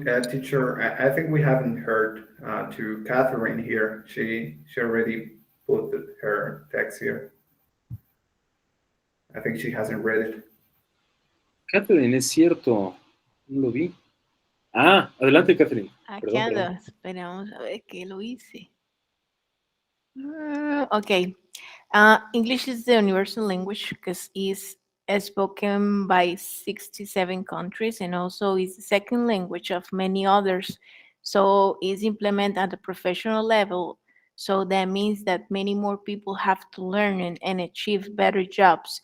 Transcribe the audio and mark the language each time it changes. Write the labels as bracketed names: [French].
[English] Teacher, I think we haven't heard to Catherine here. She already put her text here. I think she hasn't read it. [Spanish] Catherine, es cierto, no lo vi. Adelante, Catherine. Aquí ando, Perdón. esperamos a ver qué lo hice. [English] Okay. English is the universal language because it's spoken by 67 countries and also is the second language of many others. So it's implemented at the professional level. So that means that many more people have to learn and achieve better jobs.